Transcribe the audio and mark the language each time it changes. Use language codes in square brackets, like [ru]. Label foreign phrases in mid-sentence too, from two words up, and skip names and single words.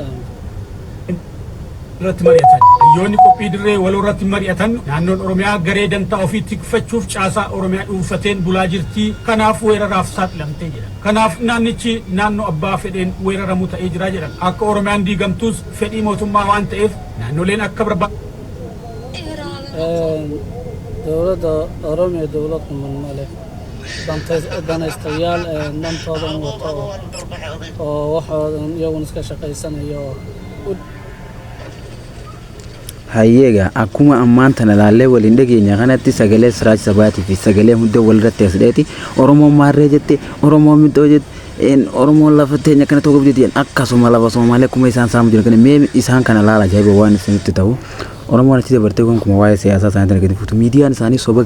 [om] irratti mari'atan hayyoonni qophii dirree waloo irratti mari'atan naannoon Oromiyaa garee dantaa ofii tikfachuuf caasaa Oromiyaa dhuunfateen bulaa jirti kanaaf weeraraaf saaxilamtee jedhan kanaaf naannichi naannoo abbaa fedheen weeraramu ta'ee jira jedhan akka Oromiyaan diigamtus fedhii mootummaa waan ta'eef naannoleen akka [so] dowladda Oromiyaa dowladda male danaystayaal dantoodan wato oo waxoodan iyagun iska shaqaysanayo [om] hayyeega akkuma ammaantana laallee waliin dhageenya kanatti sagalee siraaj sabaatii fi sagalee hunda walirratti asdheeti Oromoon maarree jette Oromoon midhoo jette Oromoon lafa teenya kana tokko bideen akkasuma lafa Somaalee kuma isaan saamu jiran kana mee isaan kana laala ajaa'iba waan isinitti ta'u Oromoon achi dabartee kun kuma waa'ee siyaasaa isaanii gadi fuutu miidiyaan isaanii soba